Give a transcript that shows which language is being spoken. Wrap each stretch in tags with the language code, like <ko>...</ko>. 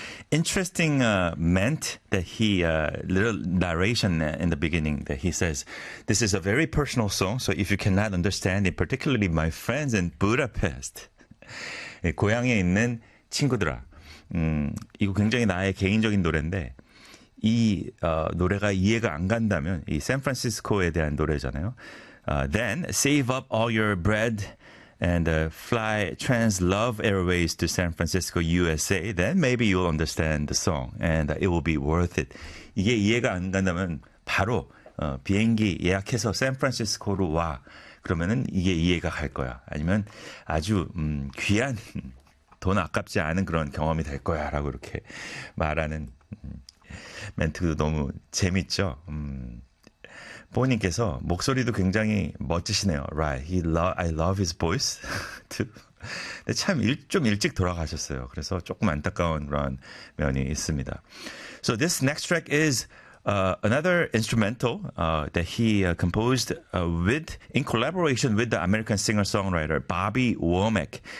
<en>Interesting meant that he, little narration in the beginning that he says, this is a very personal song, so if you cannot understand it, particularly my friends in Budapest,</en> <ko>고향에 있는 친구들아, 이거 굉장히 나의 개인적인 노래인데, 이 노래가 이해가 안 간다면, 이 샌프란시스코에 대한 노래잖아요.</ko> <en>Then save up all your bread and fly Trans Love Airways to San Francisco, USA. Then maybe you'll understand the song and it will be worth it.</en> <ko>이게 이해가 안 간다면 바로 비행기 예약해서 샌프란시스코로 와. 그러면은 이게 이해가 갈 거야. 아니면 아주 귀한 돈 아깝지 않은 그런 경험이 될 거야라고 이렇게 말하는 멘트도 너무 재밌죠. 본인께서 목소리도 굉장히 멋지시네요.</ko> <en>Right, he I love his voice too.</en> <ko>근데 참 좀 일찍 돌아가셨어요. 그래서 조금 안타까운 그런 면이 있습니다.</ko> <en>So this next track is another instrumental that he composed with in collaboration with the American singer-songwriter Bobby Womack.</en>